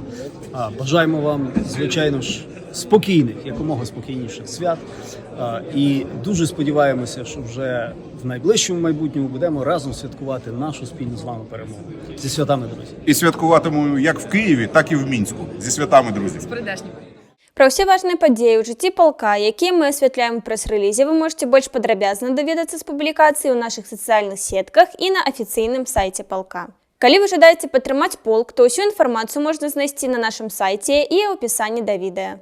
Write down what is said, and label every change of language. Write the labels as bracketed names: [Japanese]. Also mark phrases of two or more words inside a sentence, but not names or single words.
[Ukrainian] Бажаємо вам, звичайно ж, спокійних, якомога спокійніших свят. І дуже сподіваємося, що вже в найближчому майбутньому будемо разом святкувати нашу спільну з вами перемогу. Зі святами, друзі. І святкуватимемо як в Києві, так і в Мінську. Зі святами, друзі. З прийдешніми. [Belarusian] Пра ўсе важныя падзеі ў жыцці палка, якія мы асвятляем у прэс-рэлізе, вы можете больш падрабязна даведацца з публікацыі ў нашых сацыяльных сетках і на афіцыйным сайце палка. Калі вы жадаеце падтрымаць полк, то ўсю інфармацыю можна знайсці на нашым сайце і ў апісанні да відэа.